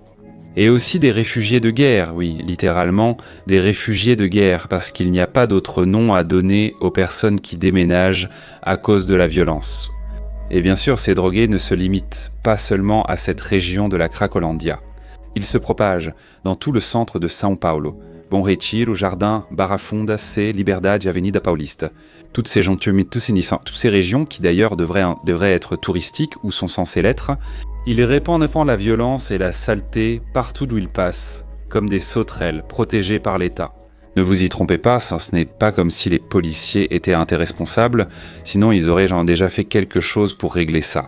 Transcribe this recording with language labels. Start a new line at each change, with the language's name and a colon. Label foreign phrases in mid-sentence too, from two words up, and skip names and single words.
French: Et aussi des réfugiés de guerre, oui, littéralement, des réfugiés de guerre, parce qu'il n'y a pas d'autre nom à donner aux personnes qui déménagent à cause de la violence. Et bien sûr, ces drogués ne se limitent pas seulement à cette région de la Cracolandia. Ils se propagent dans tout le centre de São Paulo. Bom Retiro, Jardim, Barra Funda, C, Liberdade et Avenida Paulista. Toutes ces régions qui d'ailleurs devraient être touristiques ou sont censées l'être, ils répandent la violence et la saleté partout d'où ils passent, comme des sauterelles protégées par l'État. Ne vous y trompez pas, ce n'est pas comme si les policiers étaient irresponsables, sinon ils auraient déjà fait quelque chose pour régler ça.